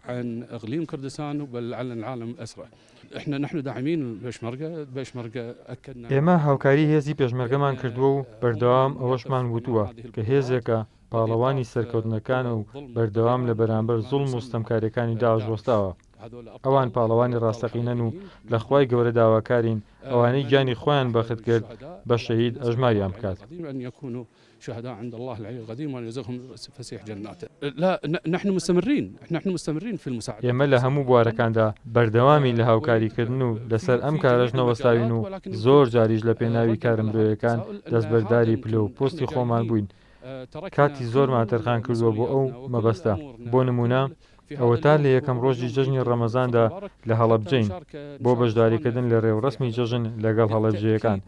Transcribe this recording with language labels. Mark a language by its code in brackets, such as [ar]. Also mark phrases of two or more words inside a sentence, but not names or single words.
[ckb] ئێمە هاوکاری هێزی پێشمەرگەمان کردووە و بەردەوام ئەوەشمان وتووە کە هێزێکە پاڵەوانی سەرکەوتنەکان و بەردەوام لە بەرامبەر زوڵم و ستەمکاریەکانی داعش وەستاوە. ئەوان پاڵەوانی ڕاستەقینەن و لە خوای گەورە داواکارین ئەوانەی گیانی خۆیان بەخت کرد بە شەهید ئەژماریان بکات. [ar] شهداء عند الله العلي القديم وأن يرزقهم فسيح جناته. لا نحن مستمرين في المساعدة. [ckb] ئێمە لە هەموو بوارەکاندا بەردەوامی لە هاوکاریکردن و لەسەر ئەم کارەش نەوەستاوین و زۆر جاریش لە پێناوی کارە مرۆیەکان دەستبەرداری پلە و پۆستی خۆمان بووین. کاتی زۆرمان تەرخان کردووە بۆ ئەو مەبەستە. بۆ نمونە ئەوە تا لە یەکەم ڕۆژی جەژنی ڕەمەزاندا لە هەڵەبجەین بۆ بەشداریکردن لە ڕێوڕسمی جەژن لەگەڵ هەڵەبجەیەکان.